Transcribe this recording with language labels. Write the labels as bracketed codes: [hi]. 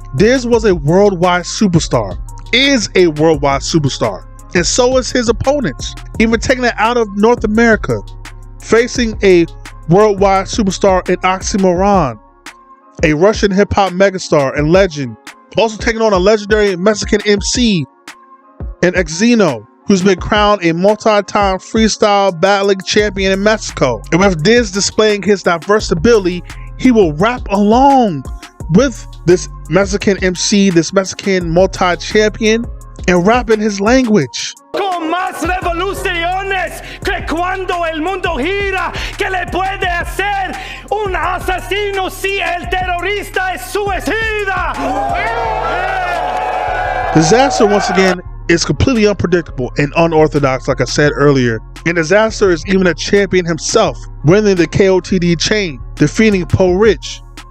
[en] Diz was a worldwide superstar. Is a worldwide superstar, and so is his opponents, even taking it out of North America, facing a worldwide superstar in Oxymoron, a Russian hip-hop megastar and legend, also taking on a legendary Mexican MC in Xeno, who's been crowned a multi-time freestyle battling champion in Mexico. And with Diz displaying his diverse ability, he will rap along with this Mexican MC, this Mexican multi-champion, and rap in his language. [es] Con más revoluciones que cuando el mundo gira, que le puede hacer un asesino si el terrorista es suicida. [en] Disaster, once again, is completely unpredictable and unorthodox, like I said earlier. And Disaster is even a champion himself, winning the KOTD chain, defeating Poe Rich.